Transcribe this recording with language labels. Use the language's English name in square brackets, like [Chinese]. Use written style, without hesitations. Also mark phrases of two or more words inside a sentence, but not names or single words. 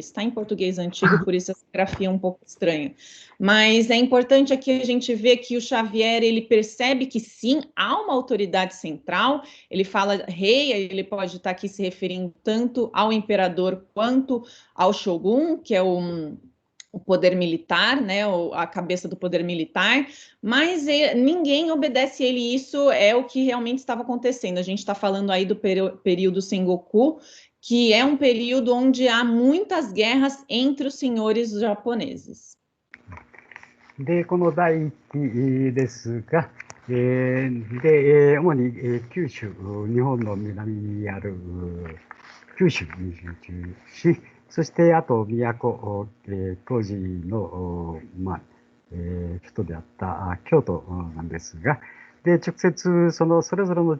[Portuguese] Está em português antigo, por isso essa grafia é um pouco estranha. Mas é importante aqui a gente ver que o Xavier, ele percebe que sim, há uma autoridade central, ele fala rei, ele pode estar aqui se referindo tanto ao imperador quanto ao shogun, que é o poder militar, né, a cabeça do poder militar, mas ninguém obedece ele, isso é o que realmente estava acontecendo. A gente está falando aí do período Sengoku, que é um período onde há muitas guerras entre os senhores japoneses. [Japanese] で、この第1期ですが、で、主に九州、日本の南にある九州に集中し、そしてあと都、当時の、首都であった京都なんですが、で、直接それぞれの